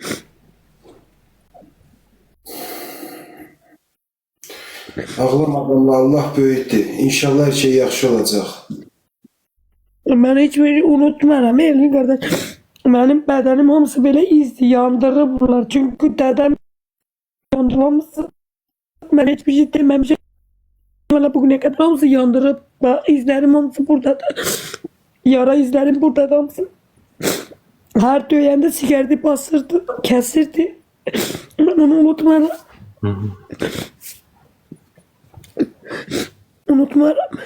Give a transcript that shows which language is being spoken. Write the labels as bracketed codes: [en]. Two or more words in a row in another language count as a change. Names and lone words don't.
[tr] Ağlamadım, Allah böyükdür. [az] İnşallah her şey yaxşı olacaq. Mən heç biri unutmaram. Elvin qardaş. Mənim bədənim hamısı belə izdi, yandırıblar. Çünki dədəm yandırmamışsın. Mən hiçbir şey deməmişim. [tr] Valla bugüne kadar [az] hamısı yandırıb. [tr] Bak izlerim hamısı buradadır. Yara izlerim buradadır hamısı. Her döyəndə sigareti basırdı, kesirdi. Ben onu unutmaram. Unutmaram.